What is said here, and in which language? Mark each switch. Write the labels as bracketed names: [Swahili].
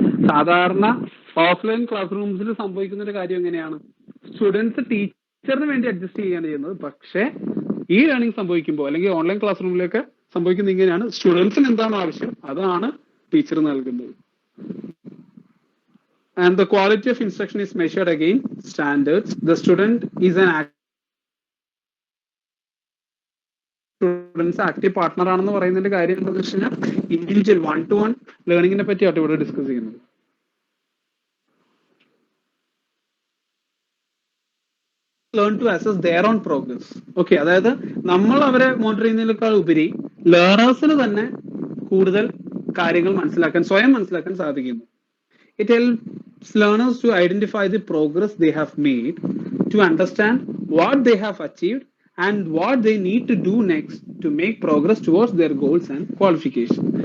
[Malayalam] സാധാരണ offline class റൂംസിൽ സംഭവിക്കുന്ന ഒരു കാര്യം എങ്ങനെയാണ്, സ്റ്റുഡൻസ് ടീച്ചറിന് വേണ്ടി അഡ്ജസ്റ്റ് ചെയ്യാണ് ചെയ്യുന്നത്. പക്ഷേ ഈ ലേണിംഗ് സംഭവിക്കുമ്പോൾ അല്ലെങ്കിൽ ഓൺലൈൻ ക്ലാസ് റൂമിലേക്ക് സംഭവിക്കുന്നത് ഇങ്ങനെയാണ്, സ്റ്റുഡൻസിന് എന്താണ് ആവശ്യം അതാണ് ടീച്ചർ നൽകുന്നത്. [English] And the quality of instruction is measured against standards. The student is an active partner [Malayalam] ആണെന്ന് പറയുന്നതിന്റെ കാര്യം എന്താണെന്ന് വെച്ച് കഴിഞ്ഞാൽ ഇൻഡിവിജ്വൽ 1-to-1 ലേണിംഗിനെ പറ്റിയാണ് ഇവിടെ ഡിസ്കസ് ചെയ്യുന്നത്. [English] learn to assess their own progress. [Malayalam] Okay, അതായത് നമ്മൾ അവരെ മോണിറ്റർ ചെയ്യുന്നതിനേക്കാൾ ഉപരി ലേണേഴ്സിന് തന്നെ കൂടുതൽ കാര്യങ്ങൾ സ്വയം മനസ്സിലാക്കാൻ സാധിക്കുന്നു. [English] It helps learners to identify the progress they have made, to understand what they have achieved and what they need to do next to make progress towards their goals and qualification.